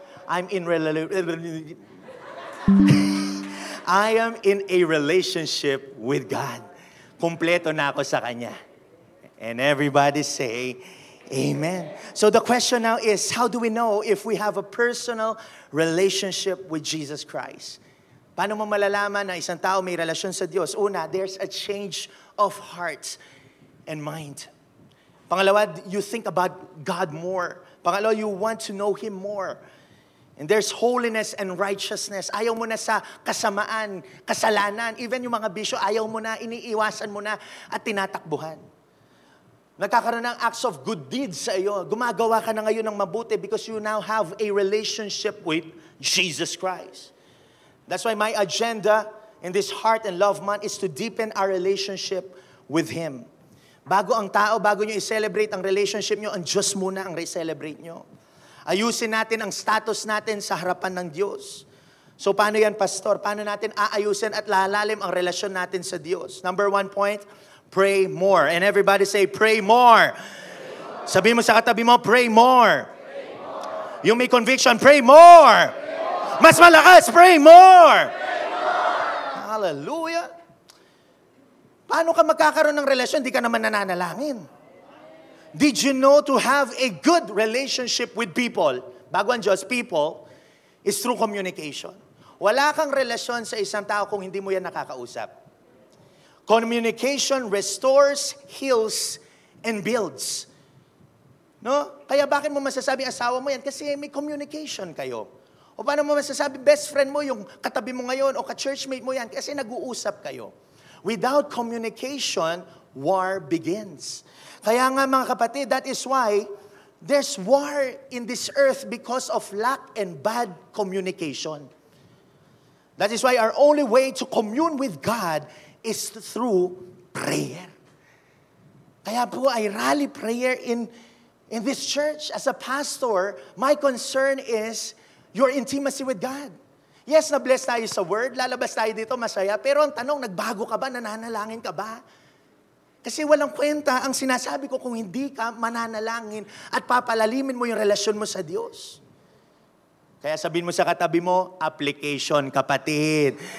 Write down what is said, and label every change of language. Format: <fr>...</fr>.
<en>I am in a relationship with God.</en> <tl>Kumpleto na ako sa Kanya.</tl> <en>And everybody say, Amen. So the question now is, how do we know if we have a personal relationship with Jesus Christ?</en> <tl>Paano mo malalaman na isang tao may relasyon sa Diyos?</tl> <en>Una, there's a change of heart and mind. Pangalawa, you think about God more. Pangalawa, you want to know Him more. And there's holiness and righteousness.</en> <tl>Ayaw mo na sa kasamaan, kasalanan. Even yung mga bisyo, ayaw mo na, iniiwasan mo na at tinatakbuhan. Nagkakaroon ng</tl> <en>acts of good deeds</en> <tl>sa iyo. Gumagawa ka na ngayon ng mabuti</tl> <en>because you now have a relationship with Jesus Christ. That's why my agenda in this Heart and Love Month is to deepen our relationship with Him.</en> <tl>Bago ang tao, bago nyo i-celebrate ang relationship nyo, ang Diyos muna ang re-celebrate nyo. Ayusin natin ang status natin sa harapan ng Diyos. So paano yan, Pastor? Paano natin aayusin at lalalim ang relasyon natin sa Diyos?</tl> <en>Number 1 point, pray more. And everybody say, pray more.</en> <tl>Sabi mo sa katabi mo,</tl> <en>pray more.</en> <tl>Yung may</tl> <en>conviction, pray more.</en> <tl>Mas malakas,</tl> <en>pray more. Hallelujah.</en> <tl>Paano ka magkakaroon ng relasyon? Di ka naman nananalangin.</tl> <en>Did you know to have a good relationship with people,</en> <tl>bago ang Diyos,</tl> <en>people, is through communication.</en> <tl>Wala kang relasyon sa isang tao kung hindi mo yan nakakausap.</tl> <en>Communication restores, heals, and builds.</en> <tl>No? Kaya bakit mo masasabi asawa mo yan? Kasi may communication kayo. O paano mo masasabi best friend mo, yung katabi mo ngayon, o ka-churchmate mo yan? Kasi nag-uusap kayo.</tl> <en>Without communication, war begins.</en> <tl>Kaya nga mga kapatid,</tl> <en>that is why there's war in this earth because of lack and bad communication. That is why our only way to commune with God is through prayer. Kaya po I rally prayer in this church. As a pastor, my concern is your intimacy with God.</en> <tl>Yes, na-bless tayo sa word, lalabas tayo dito masaya, pero ang tanong, nagbago ka ba, nananalangin ka ba? Kasi walang kwenta ang sinasabi ko kung hindi ka mananalangin at papalalimin mo yung relasyon mo sa Diyos. Kaya sabihin mo sa katabi mo, application, kapatid.</tl>